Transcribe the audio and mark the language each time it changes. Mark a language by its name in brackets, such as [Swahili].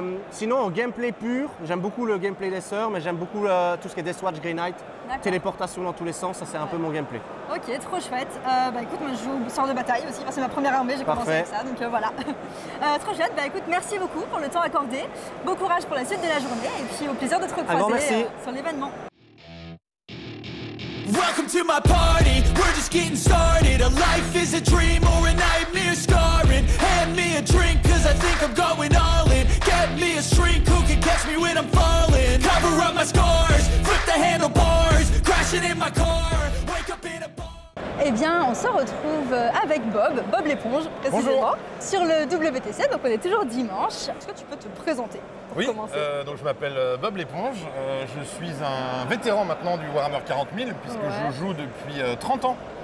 [French] Sinon, en gameplay pur, j'aime beaucoup le gameplay des sœurs, mais j'aime beaucoup tout ce qui est Deathwatch, Grey Knight, téléportation dans tous les sens, ça c'est un peu mon gameplay. Ok, trop chouette. Écoute, moi je joue au sort de bataille aussi, c'est ma première armée, j'ai commencé avec ça, donc voilà. Trop chouette, écoute, merci beaucoup pour le temps accordé, bon courage pour la suite de la journée et puis au plaisir de te recroiser sur l'événement. [English] Welcome to my party, we're just getting started. A life is a dream or a nightmare scarring. Hand me a drink cause I think I'm going all in. Get me a shrink who can catch me when I'm falling. Cover up my scars, flip the handlebars. Crashing in my car, wake up in a bar. [French] Eh bien, on se retrouve avec Bob l'éponge, précisément, sur le WTC, donc on est toujours dimanche. Est-ce que tu peux te présenter pour commencer? Donc je m'appelle Bob l'éponge, je suis un vétéran maintenant du Warhammer 40 000 puisque je joue depuis 30 ans.